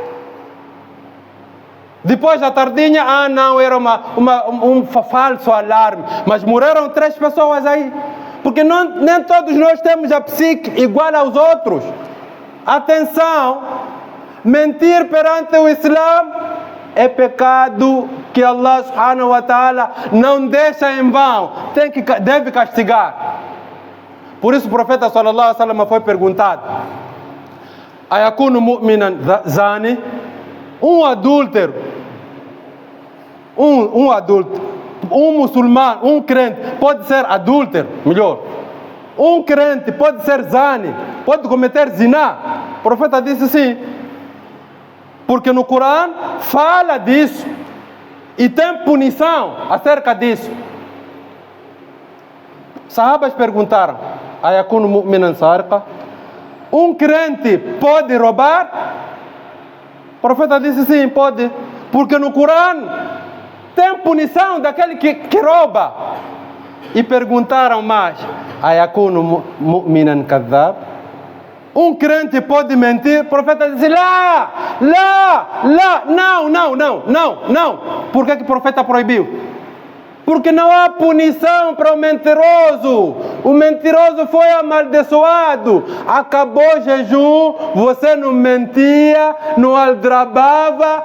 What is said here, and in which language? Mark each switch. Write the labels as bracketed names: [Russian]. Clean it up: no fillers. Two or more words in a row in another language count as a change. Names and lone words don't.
[Portuguese] Depois da tardinha, não, era um falso alarme. Mas morreram 3 pessoas aí. Porque nem todos nós temos a psique igual aos outros. Atenção, mentir perante o Islã é pecado que Allah [Arabic] سبحانه وتعالى [Portuguese] não deixa em vão, deve castigar. Por isso o profeta [Arabic] صلى الله عليه وسلم [Portuguese] foi perguntado: [Arabic] أيكون مؤمنا زاني? [Portuguese] Um adúltero, um muçulmano, um crente pode ser adúltero, melhor. Um crente pode ser zani, pode cometer zina. O profeta disse sim. Porque no Corão fala disso. E tem punição acerca disso. Sahabas perguntaram: [Arabic] أيكون مؤمنا سارقا? [Portuguese] Um crente pode roubar? O profeta disse sim, pode. Porque no Corão tem punição daquele que rouba. E perguntaram mais: [Arabic] أيكون مؤمنا كذاب? [Portuguese] Um crente pode mentir? O profeta disse: não. Por que o profeta proibiu? Porque não há punição para o mentiroso. O mentiroso foi amaldiçoado. Acabou o jejum, você não mentia, não aldrabava.